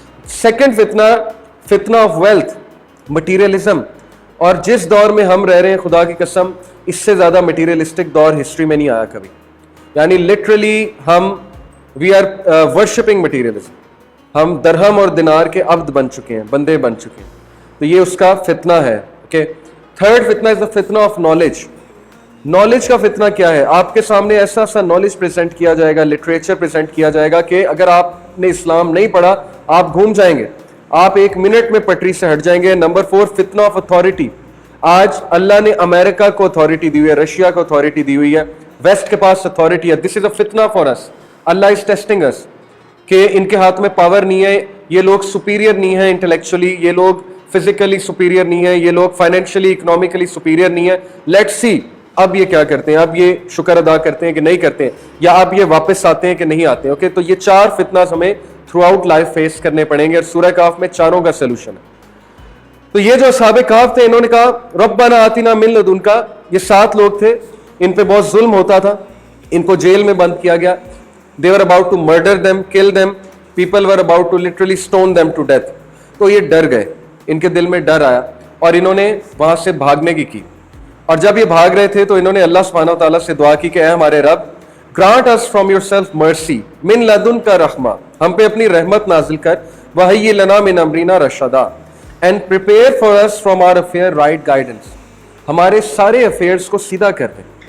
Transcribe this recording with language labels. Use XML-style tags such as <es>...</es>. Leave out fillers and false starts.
<en>Second فتنہ, فتنہ of wealth, materialism.</en> <ur>اور جس دور میں ہم رہ رہے ہیں, خدا کی قسم, اس سے زیادہ مٹیریلسٹک دور ہسٹری میں نہیں آیا کبھی. یعنی لٹرلی ہم</ur> <en>we are worshipping materialism,</en> <ur>ہم درہم اور دینار کے عبد بن چکے ہیں, بندے بن چکے ہیں. تو یہ اس کا فتنہ ہے.</ur> <en>Okay, third فتنہ is the فتنہ of knowledge.</en> <ur>نالج کا فتنہ کیا ہے؟ آپ کے سامنے ایسا سا نالج پریزنٹ کیا جائے گا, لٹریچر پریزنٹ کیا جائے گا کہ اگر آپ نے اسلام نہیں پڑھا آپ گھوم جائیں گے, آپ 1 منٹ میں پٹری سے ہٹ جائیں گے. نمبر 4</ur> <en>فتنہ of authority.</en> <ur>آج اللہ نے امریکہ کو اتھارٹی دی ہوئی ہے, رشیا کو اتھارٹی دی ہوئی ہے, ویسٹ کے پاس اتھارٹی ہے.</ur> <en>This is a فتنہ for us. اللہ is testing us</en> <ur>کہ ان کے ہاتھ میں پاور نہیں ہے, یہ لوگ سپیریئر نہیں ہیں انٹلیکچولی, یہ لوگ فزیکلی سپیریئر نہیں ہے, یہ لوگ فائنینشلی اکنامکلی سپیریئر نہیں ہے.</ur> <en>let's see</en> <ur>اب یہ کیا کرتے ہیں, اب یہ شکر ادا کرتے ہیں کہ نہیں کرتے ہیں, یا اب یہ واپس آتے ہیں کہ نہیں آتے ہیں. اوکے, تو یہ 4 فتنہ ہمیں</ur> <en>throughout life</en> <ur>فیس کرنے پڑیں گے, اور سورہ کہف میں چاروں کا سلوشن ہے. تو یہ جو اصحاب کہف تھے, انہوں نے کہا</ur> <ar>ربنا آتنا من لدنک.</ar> <ur>یہ 7 لوگ تھے, ان پہ بہت ظلم ہوتا تھا, ان کو جیل میں بند کیا گیا.</ur> <en>They were about to murder them, kill them. People were about to literally stone them to death.</en> <ur>تو یہ ڈر گئے, ان کے دل میں ڈر آیا, اور انہوں نے وہاں سے بھاگنے کی. اور جب یہ بھاگ رہے تھے تو انہوں نے اللہ سبحانہ وتعالیٰ سے دعا کی کہ اے ہمارے رب,</ur> <en>grant us from yourself mercy,</en> <ar>من لدنک رحمہ,</ar> <ur>ہم پہ اپنی رحمت نازل کر,</ur> <ar>وہی لنا من امرنا رشدا,</ar> <en>and prepare for us from our affair right guidance,</en> <ur>ہمارے سارے افیئرس کو سیدھا کر دیں.</ur>